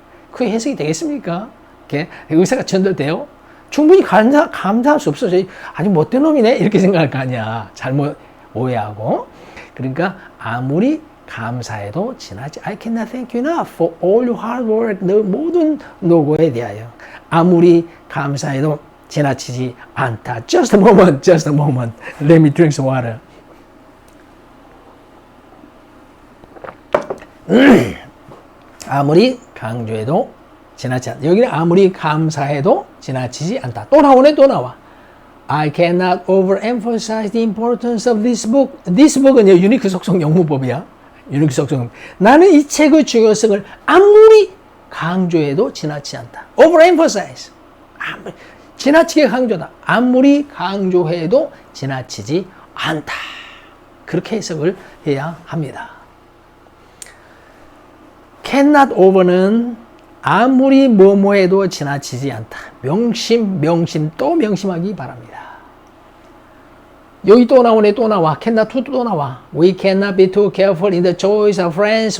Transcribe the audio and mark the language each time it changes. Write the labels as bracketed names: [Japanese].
[Korean] 그게 해석이 되겠습니까? 이렇게 의사가 전달돼요? 충분히 감사할 수 없어. 아주 못된 놈이네? 이렇게 생각할 거 아니야. 잘못 오해하고. 그러니까 아무리 감사해도 지나치. [English] I cannot thank you enough for all your hard work. [Korean] 너 모든 노고에 대하여. 아무리 감사해도 지나치지 않다. [English] Just a moment, just a moment. Let me drink some water. [Korean] 아무리 강조해도 지나치지 않다. 여기는 아무리 감사해도 지나치지 않다. 또 나오네, 또 나와. [English] I cannot overemphasize the importance of this book. [Korean] This book은 유니크 속성 영문법이야. 유니크 속성. 나는 이 책의 중요성을 아무리 강조해도 지나치지 않다. overemphasize. 지나치게 강조다. 아무리 강조해도 지나치지 않다. 그렇게 해석을 해야 합니다. cannot over는 아무리 뭐뭐해도 지나치지 않다. 명심 또 명심하기 바랍니다. 여기 또 나오네, 또 나와. cannot to 또 나와. [English] We cannot be too careful in the choice of friends.